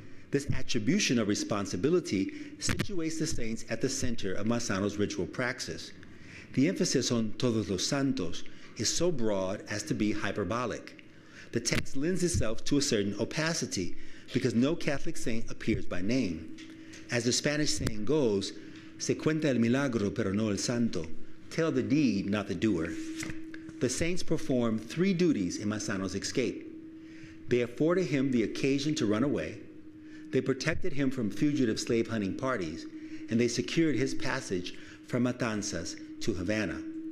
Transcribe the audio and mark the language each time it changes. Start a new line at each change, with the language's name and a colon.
English: This attribution of responsibility situates the saints at the center of Manzano's ritual praxis. The emphasis on
Spanish: todos los santos
English: is so broad as to be hyperbolic. The text lends itself to a certain opacity because no Catholic saint appears by name. As the Spanish saying goes,
Spanish: se cuenta el milagro pero no el santo.
English: Tell the deed, not the doer. The saints performed three duties in Manzano's escape. They afforded him the occasion to run away, they protected him from fugitive slave hunting parties, and they secured his passage from Matanzas to Havana.